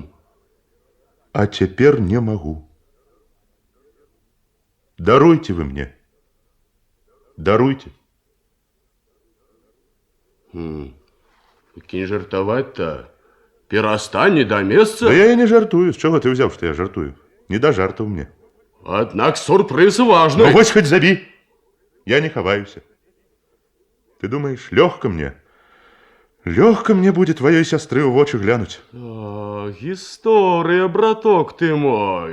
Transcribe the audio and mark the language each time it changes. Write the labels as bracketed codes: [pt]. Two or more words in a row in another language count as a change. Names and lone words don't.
[be] А цяпер не магу. Даруйце вы мне. Даруйце. Кінь жартаваць-то. Перастань, не да месца. Да я і не жартую. З чого ти взяв, што я жартую? Не да жартаў мне. Аднак сюрприз важны. Ну вось хоць забі. Я не хаваюся. Ты думаешь, лёгка мне? Лёгка мне будзе тваёй сястры ў вочы глянуць. А, гісторыя, браток ты мой.